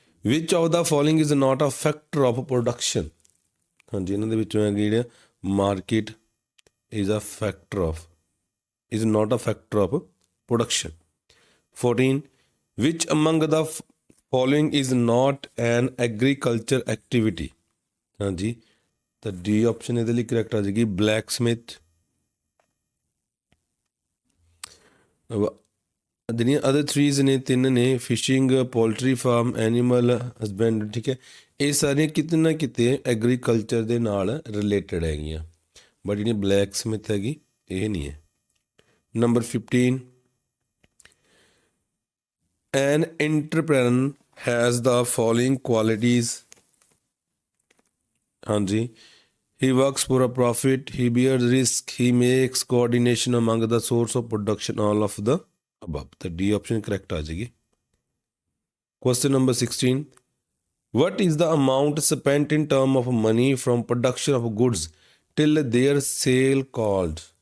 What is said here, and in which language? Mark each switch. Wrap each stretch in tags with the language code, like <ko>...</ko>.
<en>Which of the following is not a factor of production?</en> <pa>ਹਾਂਜੀ ਇਹਨਾਂ ਦੇ ਵਿੱਚੋਂ ਹੈਗੀ ਜਿਹੜਾ market</pa> <en>is a factor of, is not a factor of production. 14. Which among the following is not an agriculture activity?</en> <pa>ਹਾਂਜੀ ਤਾਂ D option ਇਹਦੇ ਲਈ ਕਰੈਕਟ ਆ ਜਾਏਗੀ ਬਲੈਕ ਸਮਿਥ। ਜਿਹੜੀਆਂ ਅਦਰ ਥਰੀਜ਼ ਨੇ ਤਿੰਨ ਨੇ fishing, poultry farm, animal husband, ਠੀਕ ਹੈ, ਇਹ ਸਾਰੀਆਂ ਕਿਤੇ ਨਾ ਕਿਤੇ ਐਗਰੀਕਲਚਰ ਦੇ ਨਾਲ ਰਿਲੇਟਡ ਹੈਗੀਆਂ, ਬਟ ਜਿਹੜੀ ਬਲੈਕ ਸਮਿਥ ਹੈਗੀ ਇਹ ਨਹੀਂ ਹੈ।</pa> <en>Number 15, an entrepreneur has the following qualities. ਹਾਂਜੀ, he works for a profit, he bears risk, he makes coordination among the source of production, all of the above. The D option correct</en> <pa>आ जाएगी।</pa> <en>Question number 16. What is the amount spent in term of money from production of goods till their sale called?</en>